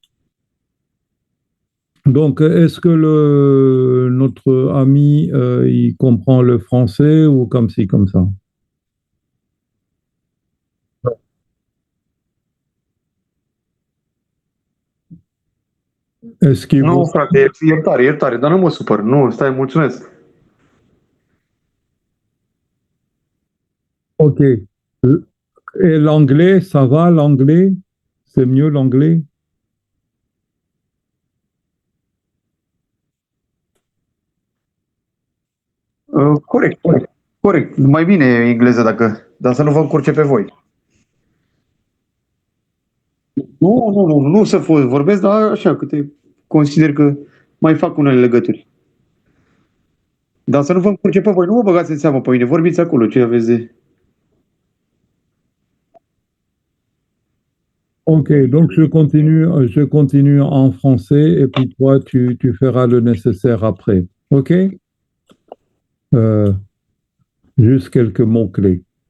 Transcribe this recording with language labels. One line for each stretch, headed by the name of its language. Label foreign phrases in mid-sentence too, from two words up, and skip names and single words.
French: Donc, est-ce que notre ami, il comprend le français ou comme ci, comme ça? Est-ce qu'il
Romanian: Nu,
French: vous...
Romanian: frate, iertare, iertare, dar nu mă supăr. Nu, stai, mulțumesc. OK.
French: Et l'anglais, ça va, l'anglais? C'est mieux l'anglais?
Romanian: Corect, corect. Corect. Mai bine engleză dar să nu vă încurce pe voi. Nu să vorbesc, dar așa, câte consider că mai fac unele legături. Dar să nu vă încurce pe voi, nu mă băgați în seamă pe mine, vorbiți acolo ce aveți de...
French: OK, donc je continue en français et puis toi, tu feras le nécessaire après. OK? Euh, Juste quelques mots-clés.